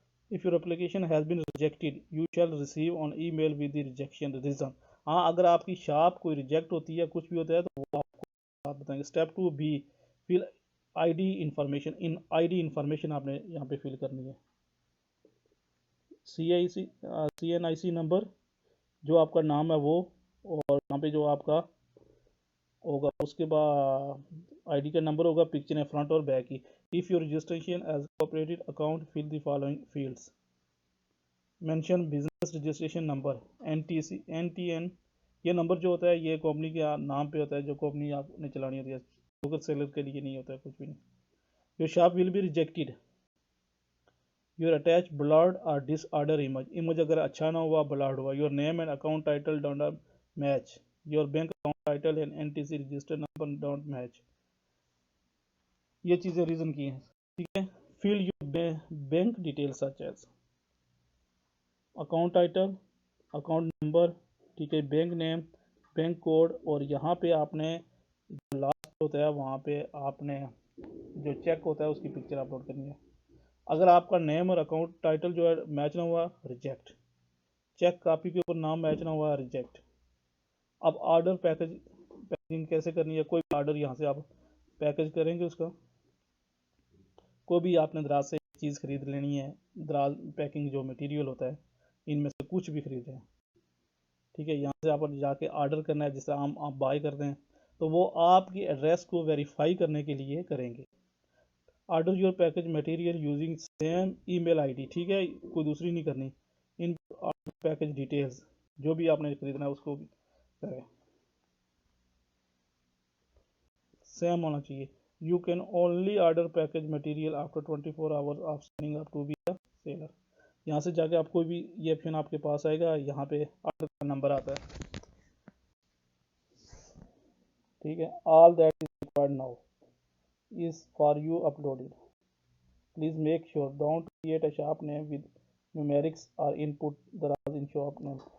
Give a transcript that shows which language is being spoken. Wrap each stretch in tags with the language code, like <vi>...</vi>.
<en>If your application has been rejected, you shall receive an email with the rejection reason.</en> <ur>ہاں اگر آپ کی shop کوئی reject ہوتی ہے کچھ بھی ہوتا ہے تو وہ آپ کو بات بتائیں گے. Step 2 be, full I D information. I D information آپ نے یہاں پہ فل کرنی ہے. سی این آئی سی نمبر جو آپ کا نام ہے وہ، اور یہاں پہ جو آپ کا ہوگا اس کے بعد آئی ڈی کا نمبر ہوگا، پکچر ہے فرنٹ اور بیک کی.</ur> <en>If your registration as cooperative account, fill the following fields. Mention business registration number NTN.</en> <ur>یہ نمبر جو ہوتا ہے یہ کمپنی کے نام پہ ہوتا ہے، جو کمپنی آپ نے چلانی ہوتی ہے. لوکل سیلر کے لیے نہیں ہوتا ہے کچھ بھی نہیں.</ur> <en>Your shop will be rejected. Your attached blurred or disordered image</en> <ur>اگر اچھا نہ ہوا</ur> <en>blurred ہوا. Your name and account title don't match. Your bank account title and NTC register number don't match.</en> <ur>یہ چیزیں ریزن کی ہیں. ٹھیک ہے.</ur> <en>Fill your bank details such as</en> <ur>account title, account number, ٹھیک ہے، بینک نیم، بینک کوڈ، اور یہاں پہ آپ نے جو لاسٹ ہوتا ہے وہاں پہ آپ نے جو چیک ہوتا ہے اس کی پکچر اپلوڈ کرنی ہے. اگر آپ کا نیم اور اکاؤنٹ ٹائٹل جو ہے میچ نہ ہوا، ریجیکٹ. چیک کاپی کے اوپر نام میچ نہ ہوا، ریجیکٹ. اب آرڈر پیکجنگ کیسے کرنی ہے؟ کوئی بھی آرڈر یہاں سے آپ پیکج کریں گے، اس کا کوئی بھی آپ نے دراز سے چیز خرید لینی ہے، دراز پیکنگ جو مٹیریل ہوتا ہے ان میں سے کچھ بھی خریدیں. ٹھیک ہے، یہاں سے آپ جا کے آرڈر کرنا ہے. جس طرح ہم آپ بائی کرتے ہیں تو وہ آپ کی ایڈریس کو ویریفائی کرنے کے لیے کریں گے.</ur> <en>Order your package material using same email I D.</en> <ur>ٹھیک ہے، کوئی دوسری نہیں کرنی. ان آرڈر پیکج ڈیٹیلز جو بھی آپ نے خریدنا ہے اس کو کریں، سیم ہونا چاہیے.</ur> <en>You can only order package material after 24 hours of signing up to be a seller.</en> <ur>یہاں سے جا کے آپ کوئی بھی یہ آپشن آپ کے پاس آئے گا، یہاں پہ آرڈر کا نمبر آتا ہے.</ur> <en>ٹھیک ہے. All that is required now is for you uploaded. Please make sure don't create a shop name with numerics اور input Daraz in shop name.</en>